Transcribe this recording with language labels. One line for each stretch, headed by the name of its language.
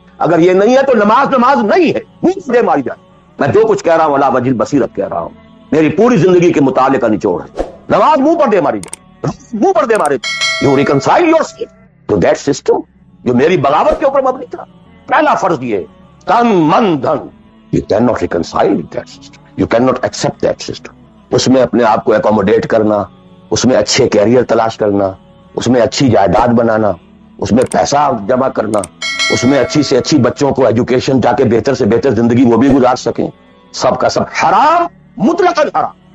Urdu: اگر یہ نہیں ہے تو نماز نہیں ہے، منہ دے ماری جائے. میں جو کچھ کہہ رہا ہوں علی وجہ بصیرت کہہ رہا ہوں، میری پوری زندگی کے مطالعے کا نچوڑ ہے. نماز منہ پر دے ماری جائے، منہ پر دے مارے.
English: You reconcile yourself to that system
Urdu: جو میری بغاوت کے اوپر مبنی تھا. پہلا فرض یہ تن من دھن.
English: You cannot reconcile with that system. You cannot accept that system.
Urdu: اس میں اپنے آپ کو اکوموڈیٹ کرنا، اس میں اچھے کیریئر تلاش کرنا، اس میں اچھی جائیداد بنانا، اس میں پیسہ جمع کرنا، اس میں اچھی سے اچھی بچوں کو ایجوکیشن جا کے بہتر سے بہتر زندگی وہ بھی گزار سکیں، سب کا سب حرام، مطلق حرام.